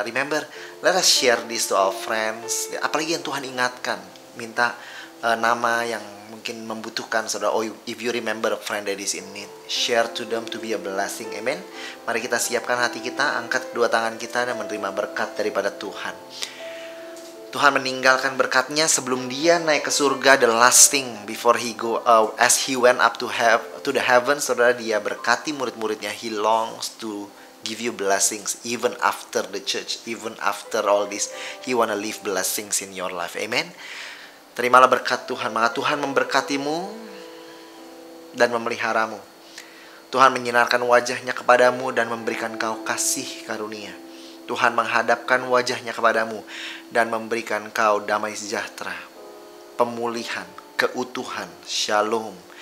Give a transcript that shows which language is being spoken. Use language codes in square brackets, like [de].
[en] Remember, let us share this to our friends. [id] Apalagi yang Tuhan ingatkan, minta nama yang mungkin membutuhkan, saudara. [en] Oh, if you remember a friend that is in need, share to them to be a blessing, amen. [id] Mari kita siapkan hati kita, angkat kedua tangan kita dan menerima berkat daripada Tuhan. Tuhan meninggalkan berkatnya sebelum dia naik ke surga. [en] The last thing before he go, as he went up to the heaven, [id] saudara, dia berkati murid-muridnya. [en] He longs to give you blessings even after the church, even after all this. He wanna leave blessings in your life, amen. [id] Terimalah berkat Tuhan, maka Tuhan memberkatimu dan memeliharamu. Tuhan menyinarkan wajahnya kepadamu dan memberikan kau kasih karunia. Tuhan menghadapkan wajahnya kepadamu dan memberikan kau damai sejahtera, pemulihan, keutuhan, shalom.